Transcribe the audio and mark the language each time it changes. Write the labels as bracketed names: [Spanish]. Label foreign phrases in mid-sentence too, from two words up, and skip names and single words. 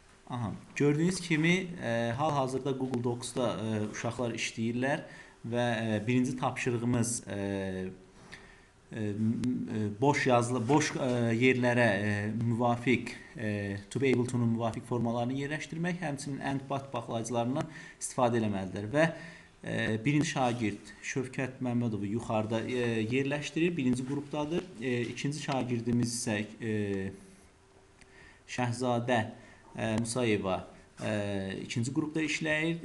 [Azerbaijani] Aha, gördüyünüz kimi hal-hazırda Google Docs-da uşaqlar işləyirlər və birinci tapşırığımız boş yazılı boş yerlərə müvafiq [English] to be able to- [Azerbaijani] nun müvafiq formalarını yerləşdirmək, həmçinin end baxlayıcılarından istifadə etməlidirlər və birinci şagird Şövkət Məmmədovu yuxarıda yerləşdirir, birinci qrupdadır. İkinci şagirdimiz isə Şəhzadə Musayeva ikinci qrupda işləyir.